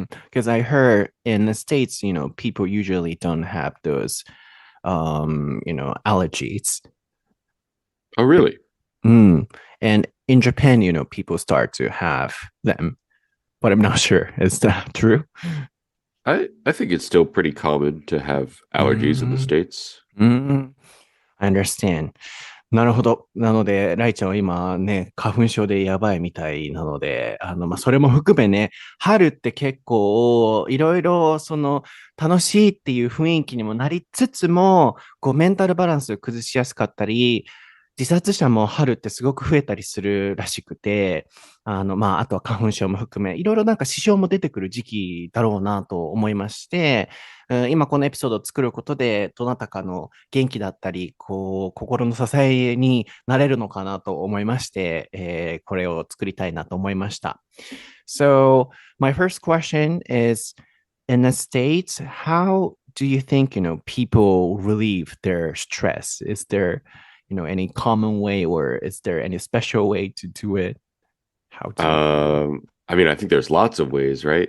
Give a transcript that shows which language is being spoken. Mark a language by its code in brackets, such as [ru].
[en] Because I heard in the States, people usually don't have those, allergies. Oh, really? And in Japan, people start to have them, but I'm not sure. Is that true? I think it's still pretty common to have allergies in the States. I understand. [ja] なるほど。なので、ライちゃんは今ね、花粉症でやばいみたいなので、それも含めね、春って結構、いろいろ、楽しいっていう雰囲気にもなりつつも、メンタルバランスを崩しやすかったり、自殺者も春ってすごく増えたりするらしくて、あとは花粉症も含め、いろいろなんか支障も出てくる時期だろうなと思いまして、今このエピソードを作ることで、どなたかの元気だったり、心の支えになれるのかなと思いまして、これを作りたいなと思いました。 [en] So, my first question is, in the States, how do you think, people relieve their stress? Is there, any common way or is there any special way to do it? How to? I mean, I think there's lots of ways, right?